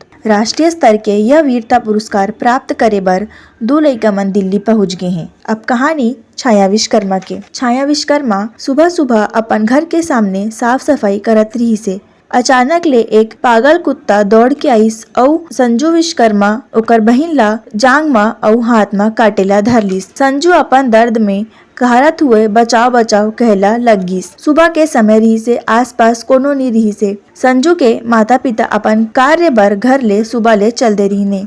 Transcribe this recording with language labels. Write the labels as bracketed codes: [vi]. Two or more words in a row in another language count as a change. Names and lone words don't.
[hne] राष्ट्रीय स्तर के यह वीरता पुरस्कार प्राप्त करे बर 2 लइका मन दिल्ली पहुंच गए हैं। अब कहानी छाया विश्वकर्मा के। छाया विश्वकर्मा सुबह सुबह अपन घर के सामने साफ सफाई करत रही से अचानक ले एक पागल कुत्ता दौड़ के आइस और संजू विश्वकर्मा ओकर बहिन ला जांग मा और हाथ मा काटेला धरलिस। संजू अपन दर्द में कहरत हुए बचाओ बचाओ कहला लगिस। सुबह के समय रही से आसपास कोनो नहीं रही से संजू के माता पिता अपन कार्य बर घर ले सुबह ले चल दे रही ने।